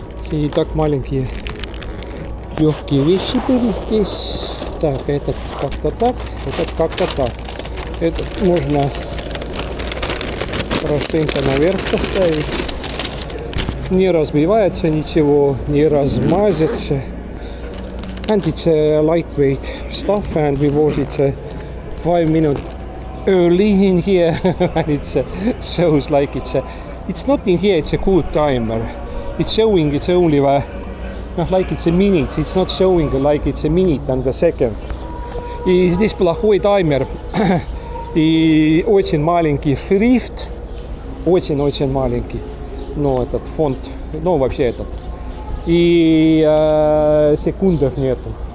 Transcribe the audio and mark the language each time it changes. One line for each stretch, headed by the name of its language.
Russian: И так маленькие легкие вещи были здесь. Так, этот как-то так, этот как-то так. Этот можно простенько наверх поставить. Не разбивается ничего, не размазится.
English: And it's a lightweight stuff and we bought it 5 minutes early in here and it shows like it's not in here, it's a good timer. It's showing it's only like it's a minute, it's not showing like it's a minute and a second.
Russian: И здесь плохой таймер. И очень маленький шрифт, очень-очень маленький. Ну, этот фонд, ну, вообще этот. И секундов нету.